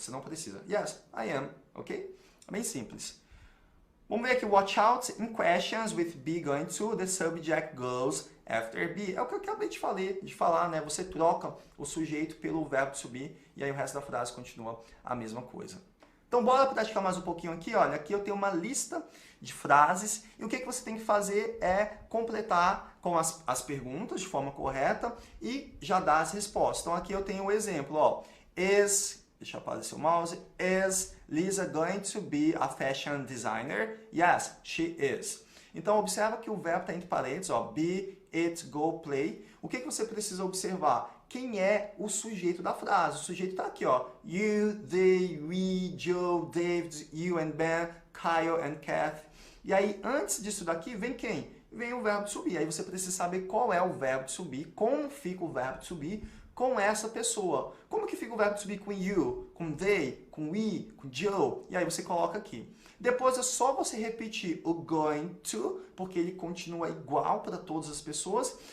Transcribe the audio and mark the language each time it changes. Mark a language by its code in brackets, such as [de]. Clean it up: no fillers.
[pt] Você não precisa. [en] Yes, I am. [pt] Ok? É bem simples. Vamos ver aqui, [en] watch out in questions with be going to, the subject goes after be. [pt] É o que eu acabei de falar, né? Você troca o sujeito pelo verbo to be e aí o resto da frase continua a mesma coisa. Então, bora praticar mais um pouquinho aqui. Olha, aqui eu tenho uma lista de frases e o que você tem que fazer é completar com as perguntas de forma correta e já dar as respostas. Então, aqui eu tenho o exemplo, ó. Deixa eu aparecer o mouse. [en] Is Lisa going to be a fashion designer? Yes, she is. [pt] Então, observa que o verbo está entre parênteses, ó. [en] Be, it, go, play. [pt] O que você precisa observar? Quem é o sujeito da frase? O sujeito está aqui, ó. [en] You, they, we, Joe, David, you and Ben, Kyle and Kath. [pt] E aí, antes disso daqui, vem quem? Vem o verbo to be. Aí você precisa saber qual é o verbo to be, como fica o verbo to be com essa pessoa. Como que fica o verbo to be com you, com they, com we, com Joe? E aí você coloca aqui. Depois é só você repetir o going to, porque ele continua igual para todas as pessoas.